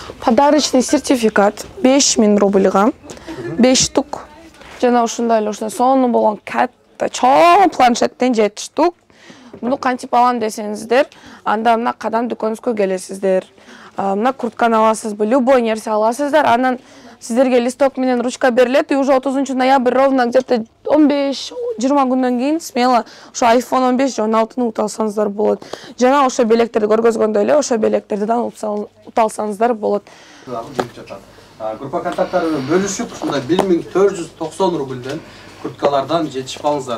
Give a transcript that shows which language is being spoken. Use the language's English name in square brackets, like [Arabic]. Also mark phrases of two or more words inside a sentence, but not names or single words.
[Russian] Подарочный сертификат 5000 рубльга 5 штук. [Kyrgyz] Жана ошондой эле сонун болгон катта чоң планшеттен 7 штук. муну кантип алам десеңиздер, анда мына кадам дүкөнүбүзгө келесиздер. Мына куртканы аласызбы, любой нерсе аласыздар, анан сиздерге листок менен ручка берилет, [Russian] и уже 30 ноябрь ровно где-то [Kyrgyz] 15-20 күндөн кийин смело ошо iPhone 15 же 16-ны утуп алсаңыздар болот. Жана ошо белектерди көргөзгөндөй эле ошо белектерден утуп алсаңыздар болот. Группа контакттарын бөлүшүп, ушундай 1490 рубльден курткалардан жетишип алыңыздар.